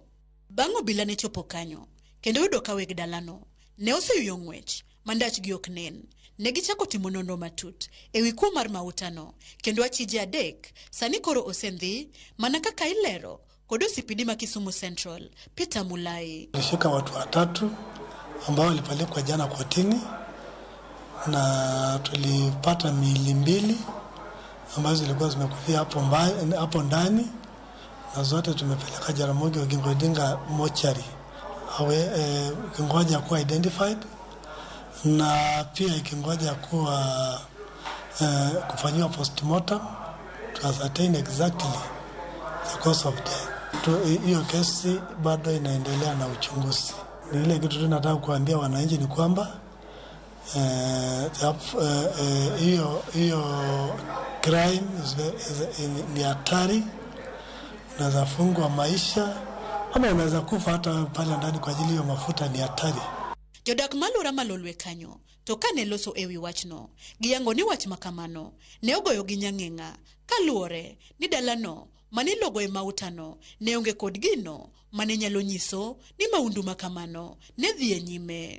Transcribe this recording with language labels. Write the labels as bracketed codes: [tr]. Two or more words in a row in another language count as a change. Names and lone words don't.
[luo] Bang' obila ne chopo kanyo kendo yudo ka weg dalano ne oseyuyo ng'wech mandachgi ok nen. Ne gichako timo nonro matut ewi kuo mar mautano kendo achije adek sani koro osendhi mana kaka ilero kod osipidi ma Kisumu Central Peter Mulai. [sw] Tulishika watu 3 ambao walipelekwa jana kotini na tulipata miili 2 ambazo zilikuwa zimekufia hapo ndani na zote tumepeleka Jaramogi Oginga Odinga mochari ikingoja kuwa identified na pia ikingoja kuwa kufanyiwa postmortem [en] to ascertain exactly the cause of death. [sw] Hiyo kesi bado inaendelea na uchunguzi. Ni ile kitu tunataka kuambia wananchi ni kwamba hiyo crime ni hatari, unaweza fungwa maisha ama unaweza kufa hata pale ndani kwa ajili ya mafuta. Ni hatari. [luo] Jodak malura malolwe kanyo to kane loso ewi wachno giyango ni wach makamano ne ogoyo gi nyang'eng'a kaluore ni dalano mane logo e mautano ne onge kod gino mane nyalo nyiso ni maundu makamano ne dhi e nyime.